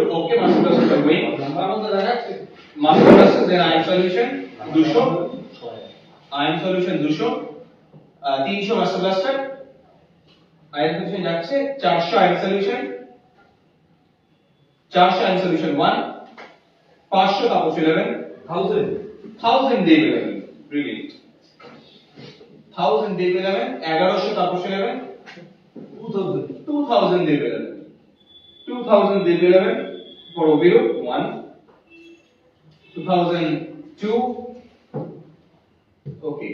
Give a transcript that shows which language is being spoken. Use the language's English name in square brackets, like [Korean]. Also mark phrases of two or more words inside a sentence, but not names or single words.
[English] Okay, master classes are going. Master classes, then iron solution 200. Iron solution 200. 300 master blaster. Iron solution [Bangla] যাচ্ছে [English] 400 iron solution. 400 iron solution 1. 500 Taposh 11. 1000 Dev 11. Brilliant. 1000 Dev 11. 1100 Taposh 11. 2000 Dev 11. 2000 Dev 11 for Abhirup 1. 2002. Okay.